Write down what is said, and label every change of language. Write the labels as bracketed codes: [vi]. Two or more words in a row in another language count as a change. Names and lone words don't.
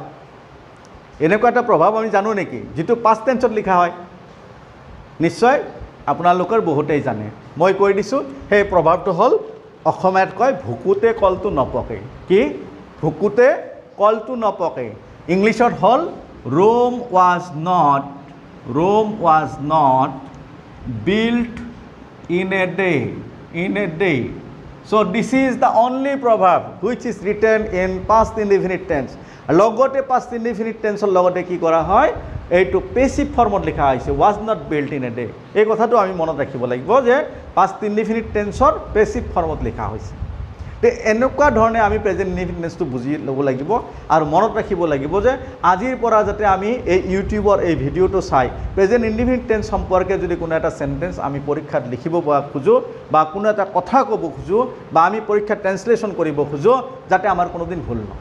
[as] এনেকুৱা এটা প্ৰভাৱ আমি জানো নেকি যিটো [en] past tenseত [as] লিখা হয়? নিশ্চয় আপোনালোকৰ বহুতেই জানে। মই কৈ দিছোঁ, সেই প্ৰভাৱটো হ'ল অসমীয়াত কয় ভুকুতে কলটো নপকে। কি? ভুকুতে কলটো নপকে। ইংলিছত হ'ল [en] Rome was not built in a day. So this is the only proverb which is written in past indefinite tense. [as] লগতে [en] past indefinite tenseৰ [as] লগতে কি কৰা হয়, এইটো [en] passive formত [as] লিখা হৈছে [en] was not built in a day। [as] এই কথাটো আমি মনত ৰাখিব লাগিব যে [en] past indefinite tenseৰ passive formত [as] লিখা হৈছে। তে এনেকুৱা ধৰণে আমি [en] present indefinite tenseটো [as] বুজি ল'ব লাগিব আৰু মনত ৰাখিব লাগিব যে আজিৰ পৰা যাতে আমি এই ইউটিউবৰ এই ভিডিঅ'টো চাই [en] present indefinite tense [as] সম্পৰ্কে যদি কোনো এটা চেণ্টেন্স আমি পৰীক্ষাত লিখিব খোজোঁ বা কোনো এটা কথা ক'ব খোজোঁ বা আমি পৰীক্ষাত ট্ৰেন্সলেশ্যন কৰিব খোজোঁ, যাতে আমাৰ কোনোদিন ভুল নহয়।